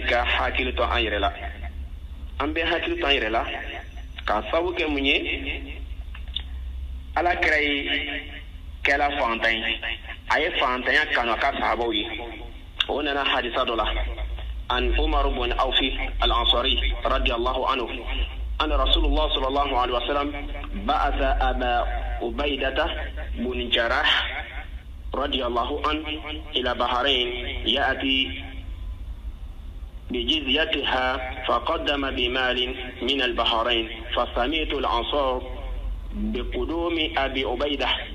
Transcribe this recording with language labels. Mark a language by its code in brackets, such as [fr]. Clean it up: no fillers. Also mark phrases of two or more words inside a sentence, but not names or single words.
[bm] ka hakili to an yɛrɛ la an bɛ hakili to an yɛrɛ la k'a sabu kɛ mun ye ala kɛra ye kɛla fantan ye a ye fantanya kanu a ka sahabaw ye o nana hadisa dɔ la [ar] عن عمر بن عوف الأنصاري رضي الله عنه أن رسول الله صلى الله عليه وسلم بعث أبا عبيدة بن جراح رضي الله عنه إلى بحرين يأتي بجزيتها فقدم بمال من البحرين فسمعت الأنصار بقدوم أبي عبيدة